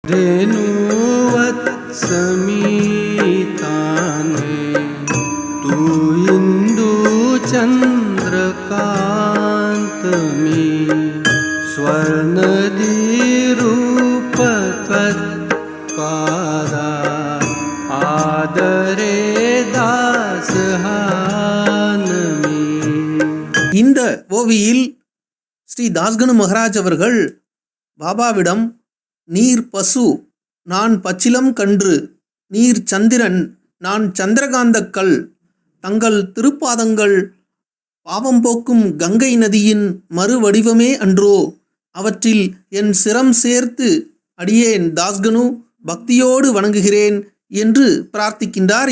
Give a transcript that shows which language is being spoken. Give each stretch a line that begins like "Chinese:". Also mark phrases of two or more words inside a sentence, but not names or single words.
Marathi: रेणुवत्समीताने तू इंदू चंद्रकांत मी स्वर्णदीरूप त्वत्पादा आदरे दासहानमी.
Tamil: இந்த ஓவியில் ஸ்ரீ தாஸ்கனு மகராஜ் அவர்கள் பாபாவிடம் நீர் பசு, நான் பச்சிலம் கன்று, நீர் சந்திரன், நான் சந்திரகாந்தக்கல், தங்கள் திருப்பாதங்கள் பாவம் போக்கும் கங்கை நதியின் மறுவடிவமே அன்றோ, அவற்றில் என் சிரம் சேர்த்து அடியேன் தாஸ்கனு பக்தியோடு வணங்குகிறேன் என்று பிரார்த்திக்கின்றார்.